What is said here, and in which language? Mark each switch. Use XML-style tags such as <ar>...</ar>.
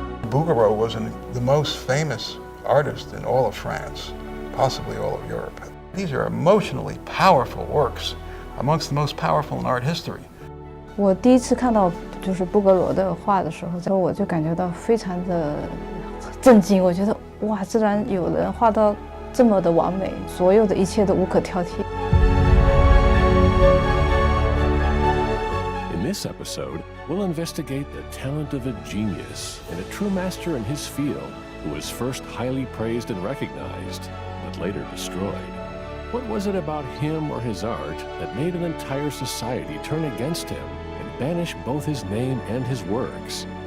<en>Bouguereau was the most famous artist in all of France, possibly all of Europe. These are emotionally powerful works, amongst the most powerful in art history.</en> <zh>我第一次看到就是布格罗的画的时候，我就感觉到非常的震惊。我觉得哇，自然有人画到这么的完美，所有的一切都无可挑剔。</zh> <en>In this episode, we'll investigate the talent of a genius and a true master in his field who was first highly praised and recognized, but later destroyed. What was it about him or his art that made an entire society turn against him and banish both his name and his works?</en>